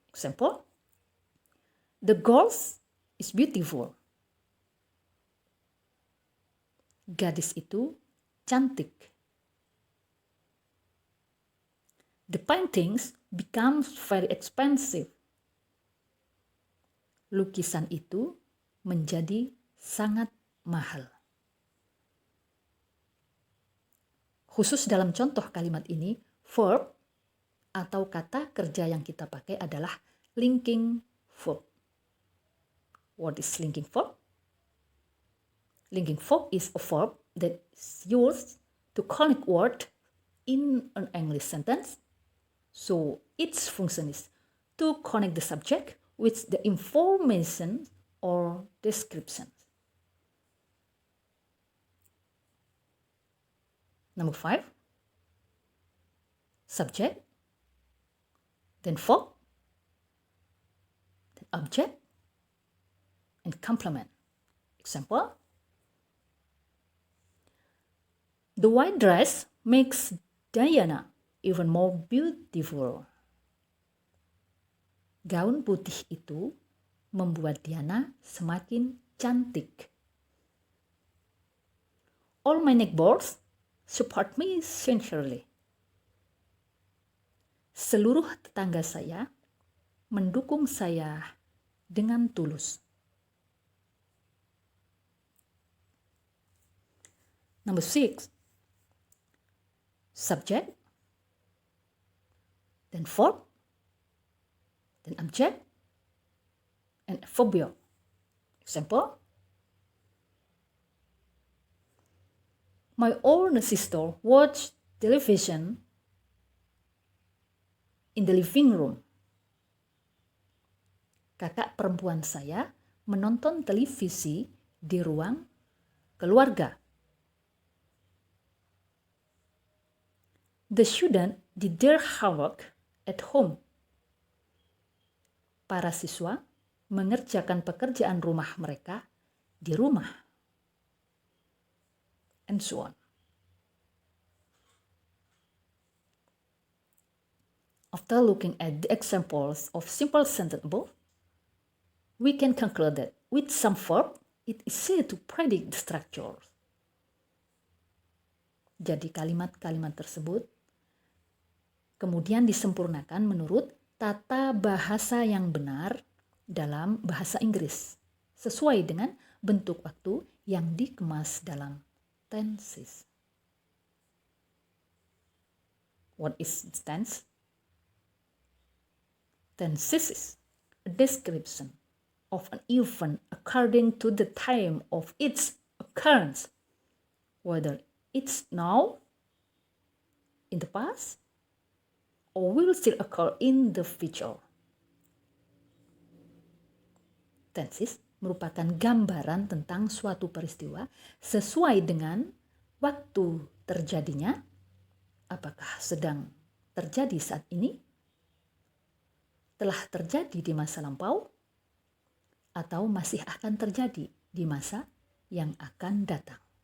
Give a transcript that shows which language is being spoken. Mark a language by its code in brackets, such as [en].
[en] Example, the girl is beautiful. [id] Gadis itu cantik. [en] The paintings becomes very expensive. [id] Lukisan itu menjadi sangat mahal. Khusus dalam contoh kalimat ini, verb atau kata kerja yang kita pakai adalah linking verb. [en] What is linking verb? Linking verb is a verb that is used to connect word in an English sentence. So its function is to connect the subject with the information or description. Number 5, subject, then verb, then object, and complement. Example, the white dress makes Diana even more beautiful. [id] Gaun putih itu membuat Diana semakin cantik. [en] All my neighbors support me sincerely. [id] Seluruh tetangga saya mendukung saya dengan tulus. [en] Number 6, subject, then verb, then object, and a phobia. Example, my older sister watched television in the living room. [id] Kakak perempuan saya menonton televisi di ruang keluarga. [en] The student did their homework at home. [id] Para siswa mengerjakan pekerjaan rumah mereka di rumah. [en] And so on. After looking at the examples of simple sentence above, we can conclude that with some verb, it is easy to predict the structure. [id] Jadi kalimat-kalimat tersebut kemudian disempurnakan menurut tata bahasa yang benar dalam bahasa Inggris, sesuai dengan bentuk waktu yang dikemas dalam tenses. [en] What is tense? Tenses is a description of an event according to the time of its occurrence, whether it's now, in the past, or will still occur in the future. [id] Tenses merupakan gambaran tentang suatu peristiwa sesuai dengan waktu terjadinya, apakah sedang terjadi saat ini, telah terjadi di masa lampau, atau masih akan terjadi di masa yang akan datang.